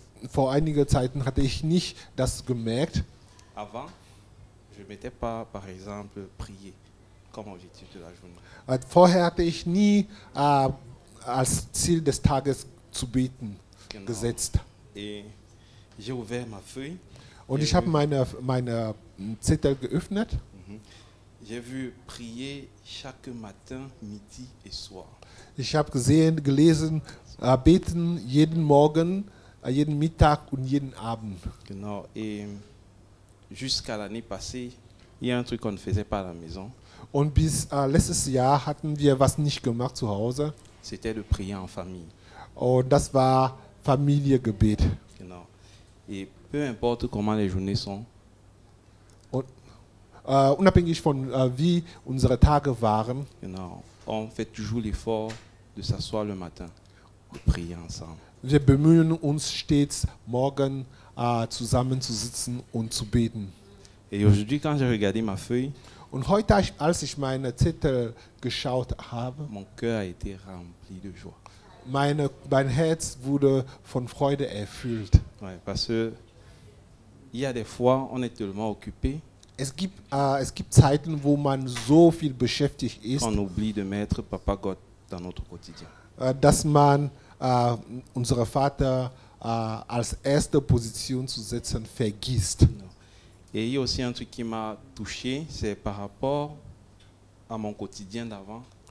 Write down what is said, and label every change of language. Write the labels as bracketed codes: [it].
[de] Vor einiger Zeiten hatte ich nicht das gemerkt. [fr] Avant, je ne mettais pas, par exemple, prier comme objectif de la journée. [de] Vorher hatte ich nie als Ziel des Tages zu beten gesetzt. [fr] Et j'ai ouvert ma feuille. [de] Und ich habe meine Zettel geöffnet. [fr] J'ai vu prier chaque matin, midi et soir. [de] Ich habe gelesen, beten jeden Morgen, jeden Mittag und jeden Abend. Genau. [fr] Et jusqu'à l'année passée, il y a un truc qu'on ne faisait pas à la maison. [de] Und bis letztes Jahr hatten wir was nicht gemacht zu Hause. [fr] C'était de prier en famille. [de] Und das war Familiengebet. Genau. [fr] Et peu importe comment les journées sont. [de] Und unabhängig von wie unsere Tage waren. Genau. [fr] On fait toujours l'effort de s'asseoir le matin, de prier ensemble. [de] Wir bemühen uns stets, morgen zusammenzusitzen und zu beten. [fr] Et aujourd'hui, quand j'ai regardé ma feuille, [de] und heute, als ich meine Zettel geschaut habe, [fr] mon cœur a été rempli de joie. [de] Mein Herz wurde von Freude erfüllt. [fr] Ouais, parce que il y a des fois, on est tellement occupé. [de] Es gibt Zeiten, wo man so viel beschäftigt ist, [fr] on oublie de mettre Papa God dans notre quotidien. [de] Dass man unseren Vater als erste Position zu setzen vergisst. [fr] Et il y a aussi un truc qui m'a touché, c'est par rapport à mon quotidien d'avant.